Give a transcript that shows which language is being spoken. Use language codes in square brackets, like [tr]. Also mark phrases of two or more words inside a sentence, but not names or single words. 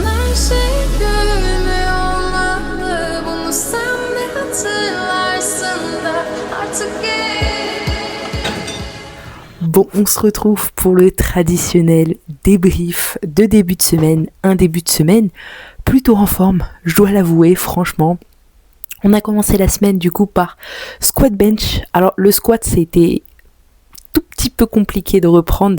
[tr] şey görünmüyor olmalı. Bunu sen de hatırlarsın da artık [fr] Bon, on se retrouve pour le traditionnel débrief de début de semaine. Un début de semaine plutôt en forme, je dois l'avouer, franchement. On a commencé la semaine du coup par [en] squat bench. [fr] Alors le squat, c'était tout petit peu compliqué de reprendre.